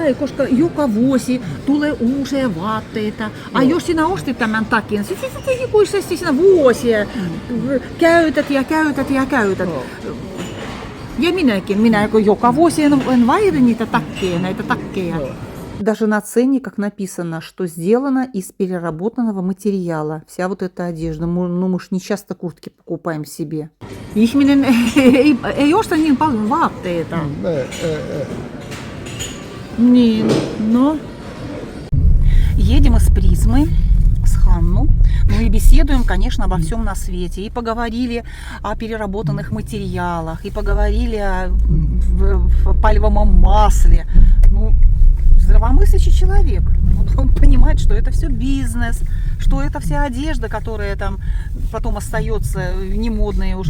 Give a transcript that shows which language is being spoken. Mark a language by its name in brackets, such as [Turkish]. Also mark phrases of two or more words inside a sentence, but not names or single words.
[Finnish] kai, koska joka vuosi tulee uusia vaatteita. Jos sinä ostit tämän takin, sitten sitä ikuisesti sinä vuosia käytät ja käytät ja käytät. Ja minä joka vuosi en vaihda näitä takkeja. [Russian] Даже на ценниках написано, что сделано из переработанного материала. Вся вот эта одежда. Мы ж не часто куртки покупаем себе. [Finnish] Ihminen ei osta niin paljon vaatteita. Niin, no. [Russian] Едем из Призмы с Ханну, ну и беседуем, конечно, обо всем на свете. И поговорили о переработанных материалах, и поговорили о пальмовом масле. Ну, здравомыслящий человек. Он понимает, что это все бизнес, что это вся одежда, которая там потом остается немодная уже.